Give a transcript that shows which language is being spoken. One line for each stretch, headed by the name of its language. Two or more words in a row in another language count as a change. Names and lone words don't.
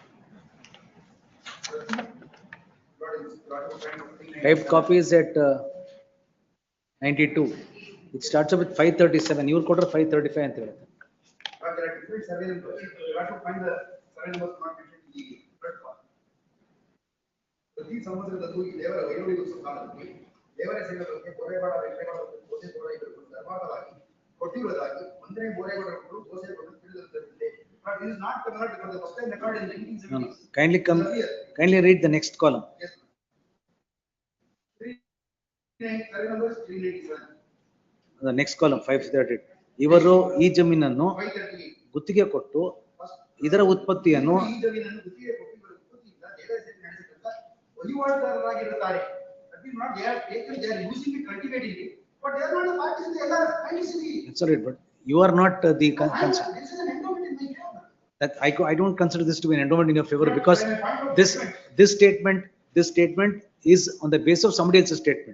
English: Typed copy is at 92. It starts up with 537. You will quote 535 and 3. But there are different survey numbers. You have to find the survey numbers not mentioned in the third one. So these numbers are the two. They were very good. They were a single. Borevada, Borevada, Bose Borevada, Dharmavadi, Kotivadagi, Andre Borevada, Bose Borevada. But it is not converted because the first time recorded in 1970s. No. Kindly read the next column. Yes. Survey numbers 397. The next column 538.
Kannada: ಇವರು ಈ ಜಮೀನನ್ನು 538. ಗುತ್ತಿಗೆ ಕೊಟ್ಟು ಇದರ ಉತ್ಪತ್ತಿಯನ್ನು ಈ ಜಮೀನನ್ನು ಗುತ್ತಿಗೆ ಕೊಟ್ಟು ಇವರ ಉತ್ಪತ್ತಿಯಿಂದ ದೇವಸ್ಥಾನ ನಡೆಸಿದಂತ ವಹಿವಾಟುದಾರರಾಗಿರುತ್ತಾರೆ.
English: That is not they are taken, they are using it, cultivating it, but they are not a party in the LR. It's all right, but you are not the concern. This is an endowment in my favor. That I don't consider this to be an endowment in your favor because this statement is on the basis of somebody else's statement.